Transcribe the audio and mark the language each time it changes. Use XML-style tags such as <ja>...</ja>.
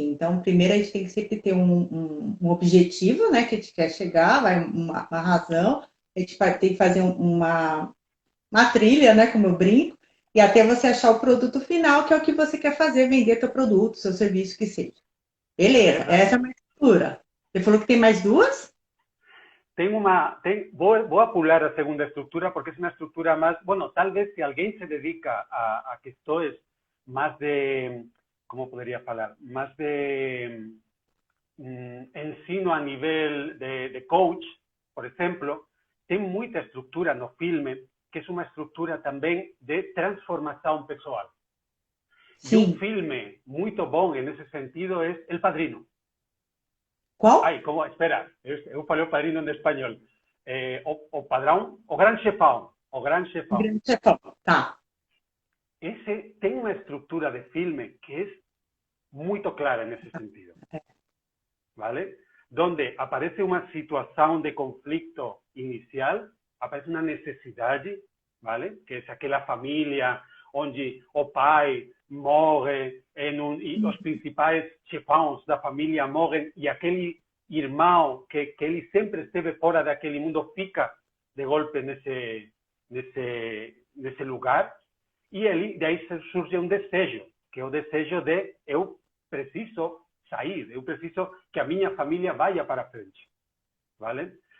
<pt>Então, primeiro a gente tem que sempre ter um objetivo, né, que a gente quer chegar, uma razão, a gente tem que fazer uma trilha, né, como eu brinco, e até você achar o produto final, que é o que você quer fazer, vender teu produto, seu serviço, que seja. Beleza, essa é uma estrutura. Você falou que tem mais duas? Vou pular a segunda estrutura porque</pt> <es>es una estrutura más, bueno, tal vez si alguien se dedica a que esto es más de, ¿cómo podría hablar? Más de</es> <pt>ensino a nivel de coach, por exemplo, tem muita estrutura no filme que é uma estrutura também de transformação pessoal. E um Sim. filme muito bom nesse sentido é El Padrino. Qual? Ai, como, espera, eu falei o Padrino em espanhol. O Padrão, o Gran Chefão. O Gran Chefão. Grande Chefão. Tá. Esse tem uma estrutura de filme que é muito clara nesse sentido.</pt> <es>¿Vale? Donde aparece una situación de conflicto inicial, aparece una necesidad, ¿vale? Que es aquella familia</es> <pt>onde o pai morre e os principais chefões da família morrem e aquele irmão que ele sempre esteve fora daquele mundo fica de golpe nesse lugar e ele, daí surge um desejo, que é o desejo de eu preciso sair, eu preciso que a minha família</pt> <es>vaya</es> <pt>para frente,</pt> <es>¿vale?</es>